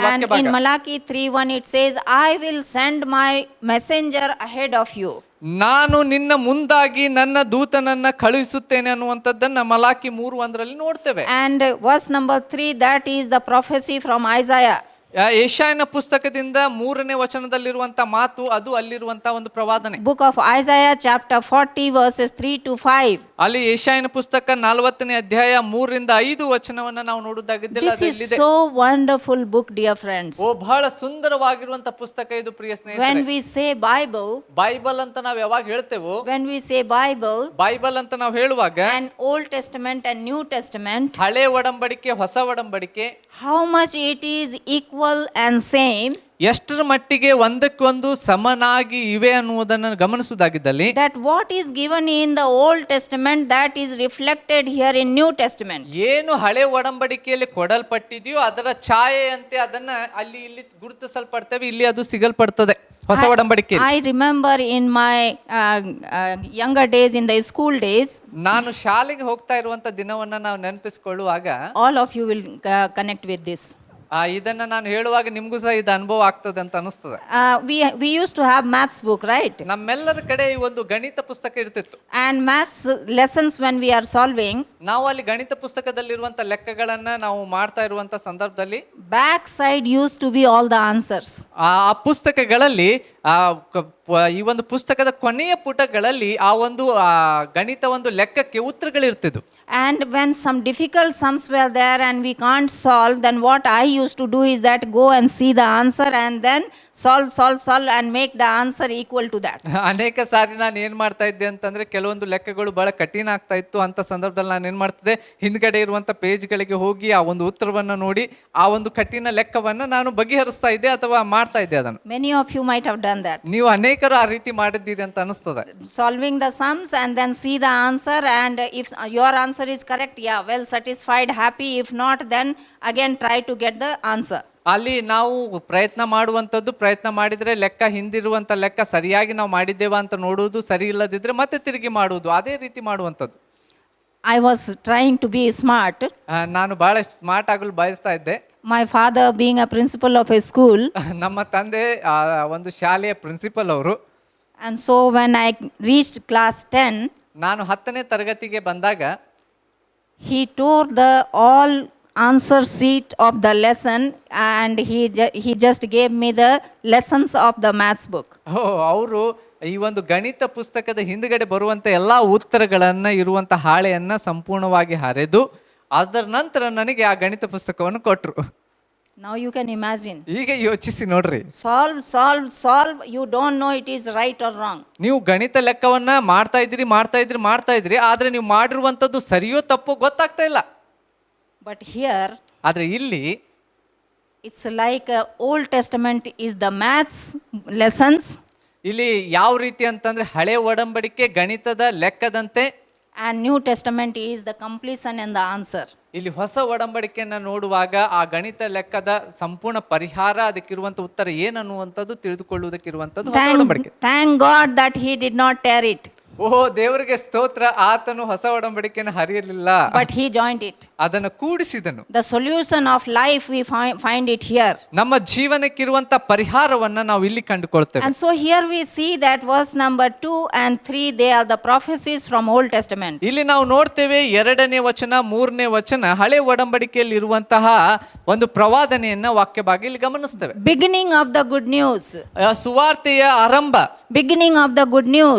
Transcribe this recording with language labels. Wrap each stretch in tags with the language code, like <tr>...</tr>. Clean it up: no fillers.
<en>And</en> <kn>ವಾಕ್ಯ</kn> <en>in</en> <kn>ಭಾಗ.</kn> <en>Malachi 3:1 it says, I will send my messenger ahead of you.</en> <kn>ನಾನು ನಿನ್ನ ಮುಂದಾಗಿ ನನ್ನ ದೂತನನ್ನ ಕಳುಹಿಸುತ್ತೇನೆ ಅನ್ನುವಂಥದ್ದನ್ನ ಮಲಾಕಿ 3:1 ನೋಡ್ತೇವೆ.</kn> <en>And verse number 3, that is the prophecy from Isaiah.</en> <kn>ಯೆಶಾಯನ ಪುಸ್ತಕದಿಂದ 3ನೇ ವಚನದಲ್ಲಿರುವಂತ ಮಾತು, ಅದು ಅಲ್ಲಿರುವಂತ ಒಂದು ಪ್ರವಾದನೆ.</kn> <en>Book of Isaiah chapter 40 verses 3 to 5.</en> <kn>ಅಲ್ಲಿ ಯೆಶಾಯನ ಪುಸ್ತಕ 40ನೇ ಅಧ್ಯಾಯ 3-5 ವಚನವನ್ನ ನಾವು ನೋಡುವುದಾಗಿದ್ದಲ್ಲಿ</kn> <en>This</en> <kn>ಅದು</kn> <en>is</en> <kn>ಇಲ್ಲಿದೆ.</kn> <en>so wonderful book, dear friends.</en> <kn>ಓ ಬಹಳ ಸುಂದರವಾಗಿರುವಂತ ಪುಸ್ತಕ ಇದು ಪ್ರಿಯ</kn> <en>When</en> <kn>ಸ್ನೇಹಿತರೆ.</kn> <en>we say Bible,</en> <kn>ಬೈಬಲ್ ಅಂತ ನಾವು ಯಾವಾಗ ಹೇಳ್ತೇವೋ,</kn> <en>when we say Bible,</en> <kn>Bible ಅಂತ ನಾವು ಹೇಳುವಾಗ</kn> <en>and Old Testament and New Testament,</en> <kn>ಹಳೆ ಒಡಂಬಡಿಕೆ ಹೊಸ ಒಡಂಬಡಿಕೆ</kn> <en>how much it is equal and same,</en> <kn>ಎಷ್ಟರ ಮಟ್ಟಿಗೆ ಒಂದಕ್ಕೊಂದು ಸಮನಾಗಿ ಇವೆ ಅನ್ನುವುದನ್ನು ಗಮನಿಸುವುದಾಗಿದ್ದಲ್ಲಿ,</kn> <en>that what is given in the Old Testament, that is reflected here in New Testament.</en> <kn>ಏನು ಹಳೆ ಒಡಂಬಡಿಕೆಯಲ್ಲಿ ಕೊಡಲ್ಪಟ್ಟಿದೆಯೋ ಅದರ ಛಾಯೆಯಂತೆ ಅದನ್ನ ಅಲ್ಲಿ ಇಲ್ಲಿ ಗುರುತಿಸಲ್ಪಡ್ತೇವೆ, ಇಲ್ಲಿ ಅದು ಸಿಗಲ್ಪಡ್ತದೆ ಹೊಸ ಒಡಂಬಡಿಕೆ.</kn> <en>I remember in my younger days, in the school days,</en> <kn>ನಾನು ಶಾಲೆಗೆ ಹೋಗ್ತಾ ಇರುವಂತ ದಿನವನ್ನ ನಾವು ನೆನಪಿಸಿಕೊಳ್ಳುವಾಗ</kn> <en>all of you will connect with this.</en> <kn>ಇದನ್ನ ನಾನು ಹೇಳುವಾಗ ನಿಮ್ಗೂ ಸಹ ಇದು ಅನುಭವ ಆಗ್ತದೆ ಅಂತ ಅನಿಸ್ತದೆ.</kn> <en>We used to have maths book, right?</en> <kn>ನಮ್ಮೆಲ್ಲರ ಕಡೆ ಈ ಒಂದು ಗಣಿತ ಪುಸ್ತಕ ಇರ್ತಿತ್ತು.</kn> <en>And maths lessons when we are solving,</en> <kn>ನಾವು ಅಲ್ಲಿ ಗಣಿತ ಪುಸ್ತಕದಲ್ಲಿರುವಂತ ಲೆಕ್ಕಗಳನ್ನ ನಾವು ಮಾಡ್ತಾ ಇರುವಂತ ಸಂದರ್ಭದಲ್ಲಿ</kn> <en>back side used to be all the answers.</en> <kn>ಆ ಪುಸ್ತಕಗಳಲ್ಲಿ ಈ ಒಂದು ಪುಸ್ತಕದ ಕೊನೆಯ ಪುಟಗಳಲ್ಲಿ ಆ ಒಂದು ಗಣಿತ ಒಂದು ಲೆಕ್ಕಕ್ಕೆ ಉತ್ತರಗಳಿರ್ತಿದ್ವು.</kn> <en>And when some difficult sums were there and we can't solve, then what I used to do is that go and see the answer and then solve and make the answer equal to that.</en> <kn>ಅನೇಕ ಸಾರಿ ನಾನು ಏನ್ ಮಾಡ್ತಾ ಇದ್ದೆ ಅಂತಂದ್ರೆ, ಕೆಲವೊಂದು ಲೆಕ್ಕಗಳು ಬಹಳ ಕಠಿಣ ಆಗ್ತಾ ಇತ್ತು ಅಂತ ಸಂದರ್ಭದಲ್ಲಿ ನಾನು ಏನ್ ಮಾಡ್ತಿದ್ದೆ, ಹಿಂದ್ಗಡೆ ಇರುವಂತ ಪೇಜ್ಗಳಿಗೆ ಹೋಗಿ ಆ ಒಂದು ಉತ್ತರವನ್ನ ನೋಡಿ ಆ ಒಂದು ಕಠಿಣ ಲೆಕ್ಕವನ್ನ ನಾನು ಬಗೆಹರಿಸ್ತಾ ಇದ್ದೆ ಅಥವಾ ಮಾಡ್ತಾ ಇದ್ದೆ ಅದನ್ನು.</kn> <en>Many of you might have done that.</en> <kn>ನೀವು ಅನೇಕರು ಆ ರೀತಿ ಮಾಡಿದ್ದೀರಿ ಅಂತ ಅನಿಸ್ತದೆ.</kn> <en>Solving the sums and then see the answer, and if your answer is correct, yeah, well satisfied, happy. If not, then again try to get the answer.</en> <kn>ಅಲ್ಲಿ ನಾವು ಪ್ರಯತ್ನ ಮಾಡುವಂಥದ್ದು, ಪ್ರಯತ್ನ ಮಾಡಿದ್ರೆ ಲೆಕ್ಕ ಹಿಂದಿರುವಂತ ಲೆಕ್ಕ ಸರಿಯಾಗಿ ನಾವು ಮಾಡಿದ್ದೇವಾ ಅಂತ ನೋಡುವುದು, ಸರಿ ಇಲ್ಲದಿದ್ರೆ ಮತ್ತೆ ತಿರುಗಿ ಮಾಡುವುದು, ಅದೇ ರೀತಿ ಮಾಡುವಂಥದ್ದು.</kn> <en>I was trying to be smart.</en> <kn>ನಾನು ಬಹಳ ಸ್ಮಾರ್ಟ್ ಆಗಲು ಬಯಸ್ತಾ ಇದ್ದೆ.</kn> <en>My father being a principal of a school.</en> <kn>ನಮ್ಮ ತಂದೆ ಒಂದು ಶಾಲೆಯ ಪ್ರಿನ್ಸಿಪಲ್ ಅವರು.</kn> <en>And so when I reached class 10,</en> <kn>ನಾನು 10ನೇ ತರಗತಿಗೆ ಬಂದಾಗ</kn> <en>he tore the all answer sheet of the lesson and he just gave me the lessons of the maths book.</en> <kn>ಅವರು ಈ ಒಂದು ಗಣಿತ ಪುಸ್ತಕದ ಹಿಂದ್ಗಡೆ ಬರುವಂತ ಎಲ್ಲಾ ಉತ್ತರಗಳನ್ನ ಇರುವಂತ ಹಾಳೆಯನ್ನ ಸಂಪೂರ್ಣವಾಗಿ ಹರೆದು ಅದರ ನಂತರ ನನಗೆ ಆ ಗಣಿತ ಪುಸ್ತಕವನ್ನು ಕೊಟ್ರು.</kn> <en>Now you can imagine.</en> <kn>ಈಗ ಯೋಚಿಸಿ ನೋಡ್ರಿ,</kn> <en>Solve. You don't know it is right or wrong.</en> <kn>ನೀವು ಗಣಿತ ಲೆಕ್ಕವನ್ನ ಮಾಡ್ತಾ ಇದ್ರಿ, ಆದ್ರೆ ನೀವು ಮಾಡಿರುವಂತದ್ದು ಸರಿಯೋ ತಪ್ಪೋ ಗೊತ್ತಾಗ್ತಾ ಇಲ್ಲ.</kn> <en>But here,</en> <kn>ಆದ್ರೆ ಇಲ್ಲಿ</kn> <en>it's like Old Testament is the maths lessons</en> <kn>ಇಲ್ಲಿ ಯಾವ ರೀತಿ ಅಂತಂದ್ರೆ ಹಳೆ ಒಡಂಬಡಿಕೆ ಗಣಿತದ ಲೆಕ್ಕದಂತೆ,</kn> <en>and New Testament is the completion and the answer.</en> <kn>ಇಲ್ಲಿ ಹೊಸ ಒಡಂಬಡಿಕೆಯನ್ನ ನೋಡುವಾಗ ಆ ಗಣಿತ ಲೆಕ್ಕದ ಸಂಪೂರ್ಣ ಪರಿಹಾರ, ಅದಕ್ಕಿರುವಂತ ಉತ್ತರ ಏನನ್ನುವಂಥದ್ದು ತಿಳಿದುಕೊಳ್ಳುವುದಕ್ಕಿರುವಂಥದ್ದು ಹೊಸ ಒಡಂಬಡಿಕೆ.</kn> <en>Thank God that he did not tear it,</en> <kn>ಓಹೋ, ದೇವರಿಗೆ ಸ್ತೋತ್ರ, ಆತನು ಹೊಸ ಒಡಂಬಡಿಕೆಯನ್ನು ಹರಿಯಲಿಲ್ಲ,</kn> <en>but he joined it.</en> <kn>ಅದನ್ನು ಕೂಡಿಸಿದನು.</kn> <en>The solution of life we find it here.</en> <kn>ನಮ್ಮ ಜೀವನಕ್ಕಿರುವಂತ ಪರಿಹಾರವನ್ನ ನಾವು ಇಲ್ಲಿ ಕಂಡುಕೊಳ್ತೇವೆ.</kn> <en>And so here we see that verse number 2 and 3, they are the prophecies from Old Testament.</en> <kn>ಇಲ್ಲಿ ನಾವು ನೋಡ್ತೇವೆ 2ನೇ ವಚನ 3ನೇ ವಚನ ಹಳೆ ಒಡಂಬಡಿಕೆಯಲ್ಲಿ ಇರುವಂತಹ ಒಂದು ಪ್ರವಾದನೆಯನ್ನ ವಾಕ್ಯ ಭಾಗ ಇಲ್ಲಿ ಗಮನಿಸ್ತೇವೆ.</kn> <en>Beginning of the good news.</en> <kn>ಸುವಾರ್ತೆಯ ಆರಂಭ,</kn> <en>Beginning of the good news.</en>